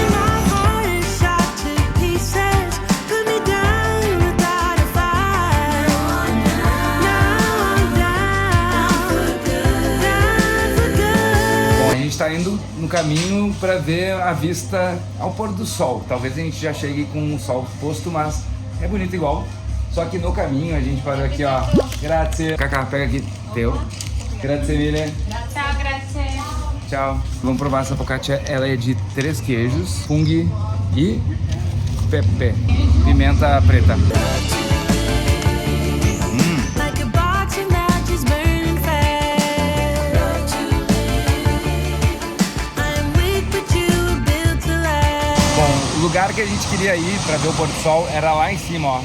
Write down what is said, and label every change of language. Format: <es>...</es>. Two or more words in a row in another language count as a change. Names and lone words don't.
<pt>Bom, a gente tá indo no caminho para ver a vista ao pôr do sol. Talvez a gente já chegue com o sol posto, mas é bonito igual. Só que no caminho a gente parou aqui, ó. Grazie. Cacá, pega aqui. Teu.</pt> <it>Grazie mille.</it> <pt>Tchau, grazie. Tchau. Vamos provar essa focaccia. Ela é de 3 queijos,</pt> <it>fungo e pepe,</it> <pt>pimenta preta. Bom, o lugar que a gente queria ir para ver o pôr do sol era lá em cima, ó.</pt>